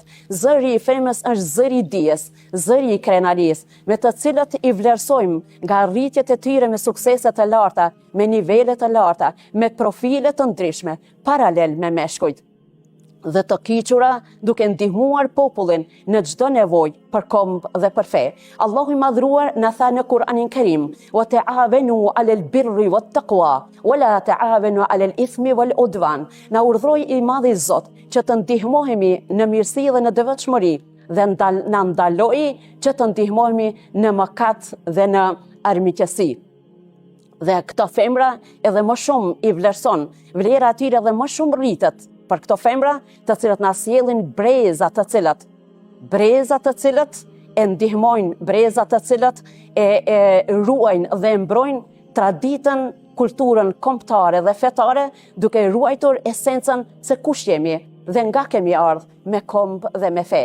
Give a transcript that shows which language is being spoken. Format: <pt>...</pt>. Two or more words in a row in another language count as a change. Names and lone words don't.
<sq>Zëri i femrës është zëri i dijes, zëri i krenarisë, me të cilët i vlerësojmë nga rritjet e tyre me suksese të larta, me nivele të larta, me profile të ndryshme, paralel me meshkujt, dhe të kyçura duke ndihmuar popullin në çdo nevojë për kombë dhe për fe. Allahu i madhruar na tha në Kur'anin Kerim:</sq> <ar>"وتعاونوا على البر والتقوى، ولا تعاونوا على الإثم والعدوان."</ar> <sq>Na urdhroi i madhi Zot që të ndihmohemi në mirësi dhe në devotshmëri, dhe na ndaloi që të ndihmohemi në mëkat dhe në armiqësi. Dhe këto femra edhe më shumë i vlerëson, vlera e tyre edhe më shumë rritet për këto femra të cilët na sjellin breza të cilët e ndihmojnë, breza të cilët e ruajnë dhe mbrojnë traditën, kulturën kombëtare dhe fetare, duke ruajtur esencën se kush jemi dhe nga kemi ardhur me kombë dhe me fe.</sq>